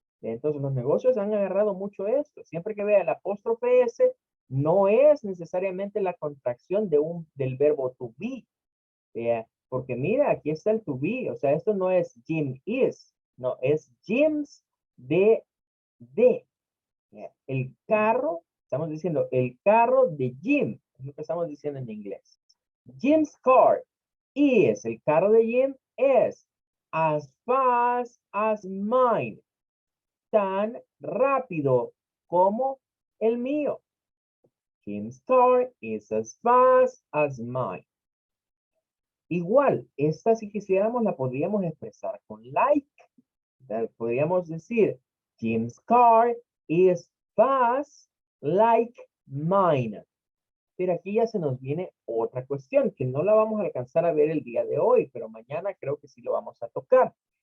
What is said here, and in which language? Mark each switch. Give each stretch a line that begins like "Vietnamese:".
Spanish: Entonces los negocios han agarrado mucho esto. Siempre que vea el apóstrofe S, no es necesariamente la contracción del verbo to be. Porque mira, aquí está el to be. O sea, esto no es
English: Jim is.
Spanish: No, es Jim's de. El carro, estamos diciendo el carro de Jim. Es lo que estamos diciendo en inglés.
English: Jim's car is,
Spanish: el carro de Jim es
English: as fast as mine.
Spanish: Tan rápido como el mío.
English: Jim's car is as fast as mine.
Spanish: Igual, esta si quisiéramos la podríamos expresar con like. Podríamos decir,
English: Jim's car is fast like mine.
Spanish: Pero aquí ya se nos viene otra cuestión que no la vamos a alcanzar a ver el día de hoy, pero mañana creo que sí lo vamos a tocar.